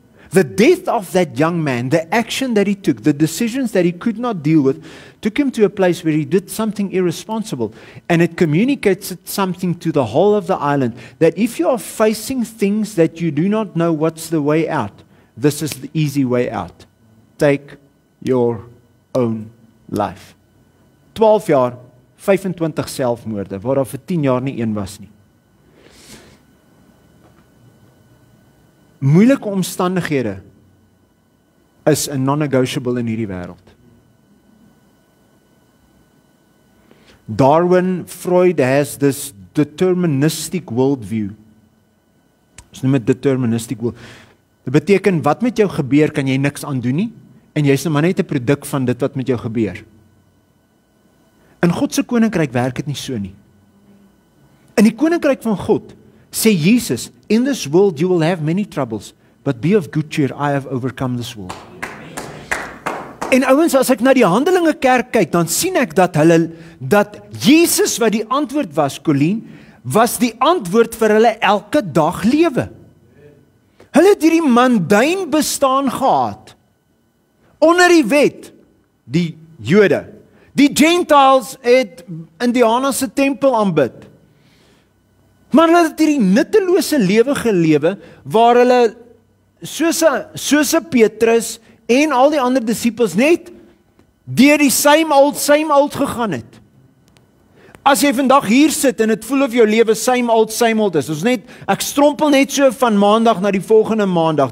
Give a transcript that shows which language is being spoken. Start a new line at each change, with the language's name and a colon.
English: The death of that young man, the action that he took, the decisions that he could not deal with, took him to a place where he did something irresponsible. And it communicates something to the whole of the island, that if you are facing things that you do not know what's the way out, this is the easy way out. Take your own life.
Afrikaans: 12 jaar, 25 selfmoorde, waar daar vir 10 jaar nie een was nie. Moeilike omstandighede is 'n non-negotiable in hierdie wêreld.
English: Darwin, Freud has this deterministic worldview.
Afrikaans: Ons noem dit deterministic world. Dit beteken, wat met jou gebeur, kan jy niks aan doen nie, en jy is nou maar net 'n produk van dit wat met jou gebeur. In God se koninkryk werk dit nie so nie. In die koninkryk van God, sê Jesus,
English: in this world you will have many troubles, but be of good cheer, I have overcome this world.
Afrikaans: En ouens, as ek na die Handelinge kerk kyk, dan sien ek dat Jesus wat die antwoord was, Colleen, was die antwoord vir hulle elke dag lewe. Hulle het hierdie mundane bestaan gehad, onder die wet, die Jode. Die Gentiles het in Diana se tempel aanbid. Maar hulle het hierdie nuttelose lewe gelewe, waar hulle soos Petrus en al die ander disippels net deur die same old gegaan het. As jy vandag hier sit en dit voel of jou lewe same old is, ek strompel net so van maandag na die volgende maandag.